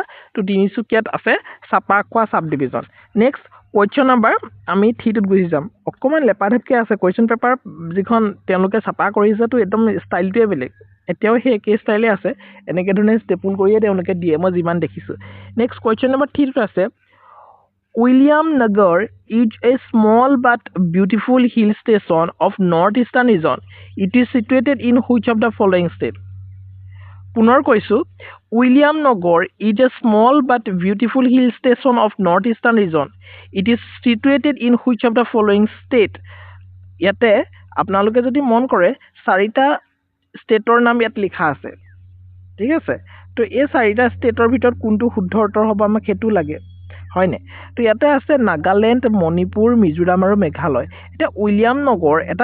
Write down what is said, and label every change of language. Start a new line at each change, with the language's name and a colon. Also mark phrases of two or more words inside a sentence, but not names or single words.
Assamese: তো তিনিচুকীয়াত আছে চাপাখোৱা
English: sub division next question number
Assamese: আমি 3টোত গুচি যাম অকণমান লেপাধেপকৈ আছে
English: question paper
Assamese: যিখন তেওঁলোকে চাপা কৰিছে তো একদম ষ্টাইলটোৱে বেলেগ এতিয়াও সেই একেই ষ্টাইলে আছে এনেকৈ ধৰণে ষ্টেপুল কৰিয়ে তেওঁলোকে দিয়ে মই যিমান দেখিছোঁ
English: next question number
Assamese: 3টোত আছে
English: William Nagar is a small but beautiful hill station of northeastern region. It is situated in which of the following state?
Assamese: পুনৰ কৈছোঁ
English: William Nagar is a small but beautiful hill station of northeastern region. It is situated in which of the following state?
Assamese: ইয়াতে আপোনালোকে যদি মন কৰে চাৰিটা ষ্টেটৰ নাম ইয়াত লিখা আছে ঠিক আছে তো এই চাৰিটা ষ্টেটৰ ভিতৰত কোনটো শুদ্ধ উত্তৰ হ'ব আমাক সেইটো লাগে হয়নে তো ইয়াতে আছে নাগালেণ্ড মণিপুৰ মিজোৰাম আৰু মেঘালয় এতিয়া উইলিয়াম নগৰ এটা